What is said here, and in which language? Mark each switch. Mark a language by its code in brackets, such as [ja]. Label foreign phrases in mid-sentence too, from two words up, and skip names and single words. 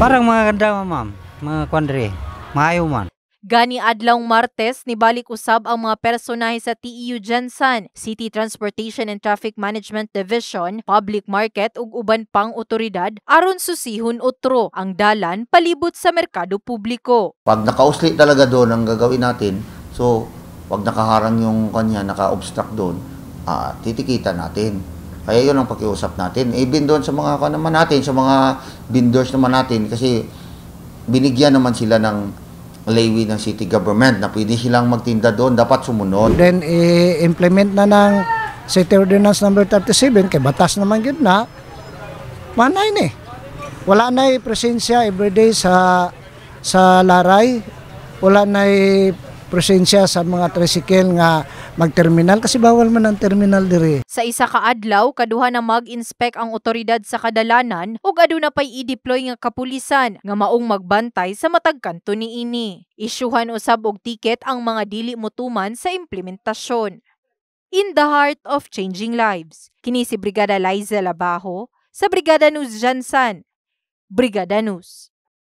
[tl] Parang mga ganda ma'am, mga kwandre. [ceb] Maayo man. Gani adlawng Martes nibalik usab ang mga personahe sa TEU Gensan, City Transportation and Traffic Management Division, Public Market ug uban pang otoridad aron susihon utro ang dalan palibot sa merkado publiko. [tl] Pag nakausli talaga doon ang gagawin natin, so pag nakaharang yung kanya, naka-obstruct doon, titikitan natin. Kaya yun ang pakiusap natin. Even doon sa mga naman natin, sa mga vendors naman natin, kasi binigyan naman sila ng laywi ng [en] city government [tl] na pwede silang magtinda doon, dapat sumunod. Then i-implement na ng City Ordinance number 37 kay batas naman gid na. [ceb] Manay ni. Wala na presensya everyday sa laray. Wala na presensya sa mga tricycle nga mag-terminal kasi bawal man ang terminal diri. Sa isa ka adlaw, kaduha na mag-inspect ang otoridad sa kadalanan ug aduna pay i-deploy nga kapulisan nga maong magbantay sa matag kanto niini. Isyuhan usab og ticket ang mga dili motuman sa implementasyon. [en] In the heart of changing lives, [ceb] kini si Brigada Liza Labajo sa Brigada News Gensan. Brigada News.